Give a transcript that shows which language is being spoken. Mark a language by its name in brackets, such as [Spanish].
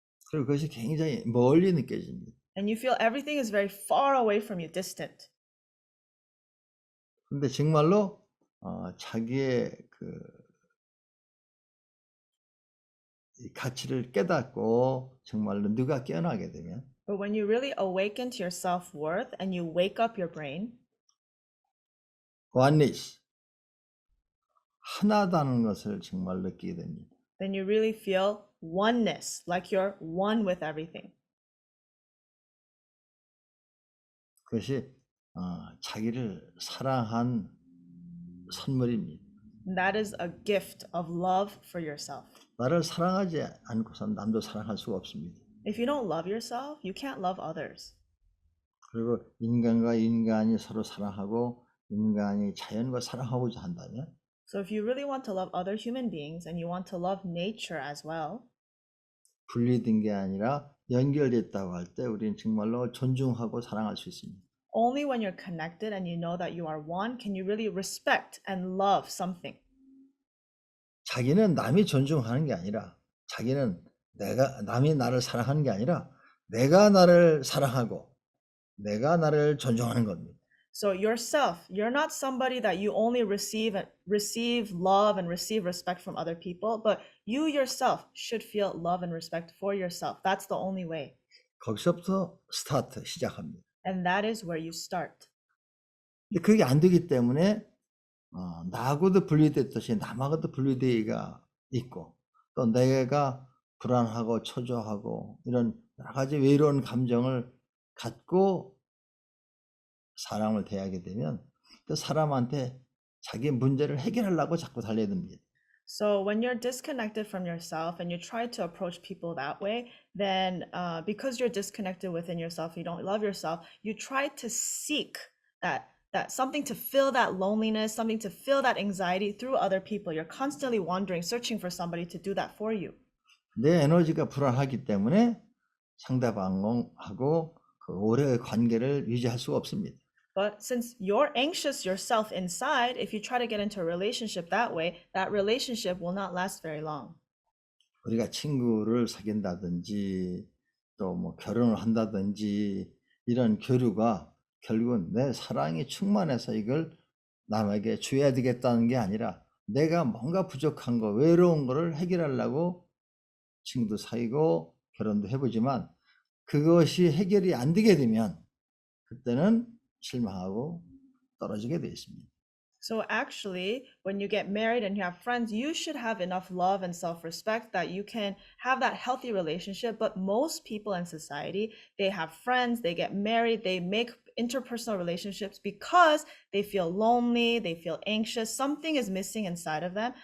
[Korean] 그리고 그것이 굉장히 멀리 느껴집니다. [English] And you feel everything is very far away from you, distant. [Korean] 근데 정말로 자기의 이 가치를 깨닫고 정말로 누가 깨어나게 되면 [English] But when you really awaken to your self-worth and you wake up your brain, [Korean] oneness, 하나다는 것을 정말 느끼게 됩니다. [English] then you really feel oneness, like you're one with everything. [Korean] 그것이 자기를 사랑한 선물입니다. [English] And that is a gift of love for yourself. [Korean] 나를 사랑하지 않고선 남도 사랑할 수가 없습니다. [English] If you don't love yourself, you can't love others. [Korean] 그리고 인간과 인간이 서로 사랑하고 인간이 자연과 사랑하고자 한다면 [English] So if you really want to love other human beings and you want to love nature as well, [Korean] 분리된 게 아니라 연결됐다고 할 때 우리는 정말로 존중하고 사랑할 수 있습니다. [English] only when you're connected and you know that you are one can you really respect and love something. [Korean] 자기는 남이 존중하는 게 아니라 자기는 남이 나를 사랑하는 게 아니라 내가 나를 사랑하고 내가 나를 존중하는 겁니다. [English] So yourself, you're not somebody that you only receive love and receive respect from other people, but you yourself should feel love and respect for yourself. That's the only way. [Korean] 거기서부터 시작합니다. [English] And that is where you start. [Korean] 근데 그게 안 되기 때문에 나하고도 분리됐듯이 남하고도 분리되기가 있고 또 내가 불안하고 초조하고 이런 여러 가지 외로운 감정을 갖고 사람을 대하게 되면 그 사람한테 자기 문제를 해결하려고 자꾸 달려듭니다. [English] So when you're disconnected from yourself and you try to approach people that way, then because you're disconnected within yourself, you don't love yourself, you try to seek that something to fill that loneliness, something to fill that anxiety through other people. You're constantly wandering, searching for somebody to do that for you. [Korean] 내 에너지가 불안하기 때문에 상대방하고 그 오래 관계를 유지할 수가 없습니다. [English] But since you're anxious yourself inside, if you try to get into a relationship that way, that relationship will not last very long. [Korean] 우리가 친구를 사귄다든지 또 뭐 결혼을 한다든지 이런 교류가 결국은 내 사랑이 충만해서 이걸 남에게 줘야 되겠다는 게 아니라 내가 뭔가 부족한 거, 외로운 거를 해결하려고 친구도 사귀고 결혼도 해보지만 그것이 해결이 안 되게 되면 그때는 실망하고 떨어지게 되어 있습니다. [English] So actually, when you get married and you have friends, you should have enough love and self-respect that you can have that healthy relationship. But most people in society, they have friends, they get married, they make interpersonal relationships because they feel lonely, they feel anxious, something is missing inside of them.